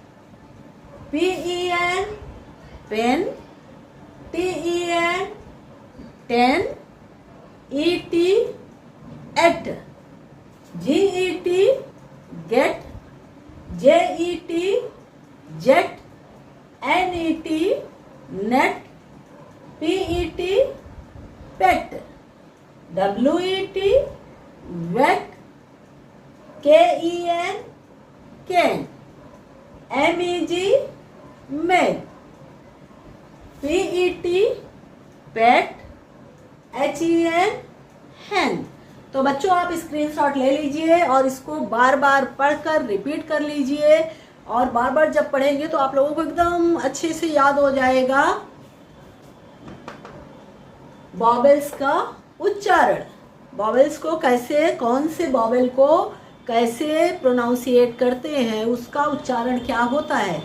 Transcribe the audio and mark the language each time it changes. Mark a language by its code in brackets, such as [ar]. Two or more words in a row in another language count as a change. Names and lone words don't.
[en] PEN pen, TEN ten, ET at, GET get, JET jet, NET net, PET pet, WET wet, KEN can, MEG meg, PET pet, HEN hen। [hi] तो बच्चों आप स्क्रीनशॉट ले लीजिए और इसको बार बार पढ़कर रिपीट कर लीजिए, और बार बार जब पढ़ेंगे तो आप लोगों को एकदम अच्छे से याद हो जाएगा वॉवेल्स का उच्चारण। वॉवेल्स को कैसे, कौन से वॉवेल को कैसे प्रोनाउंसिएट करते हैं, उसका उच्चारण क्या होता है।